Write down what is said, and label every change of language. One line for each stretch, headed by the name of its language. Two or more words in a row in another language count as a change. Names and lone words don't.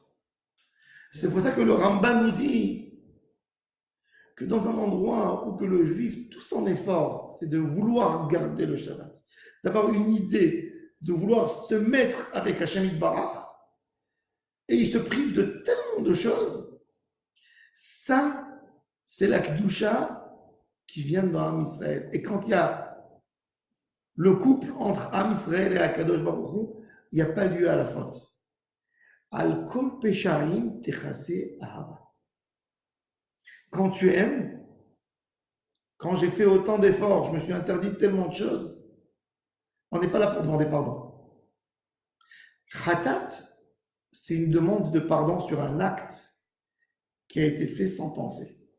French: C'est pour ça que le Rambam nous dit que dans un endroit où que le juif, tout son effort, c'est de vouloir garder le Shabbat, d'avoir une idée, de vouloir se mettre avec
Hebrew: השם יתברך,
French: et il se prive de tellement de choses, ça, c'est la Kedusha qui vient dans
Hebrew: עם ישראל.
French: Et quand il y a le couple entre
Hebrew: עם ישראל
French: et
Hebrew: הקדוש ברוך הוא,
French: il n'y a pas lieu à la faute.
Hebrew: על כל פשעים תכסה אהבה.
French: Quand tu aimes, quand j'ai fait autant d'efforts, je me suis interdit tellement de choses, on n'est pas là pour demander pardon. Khatat, c'est une demande de pardon sur un acte qui a été fait sans penser.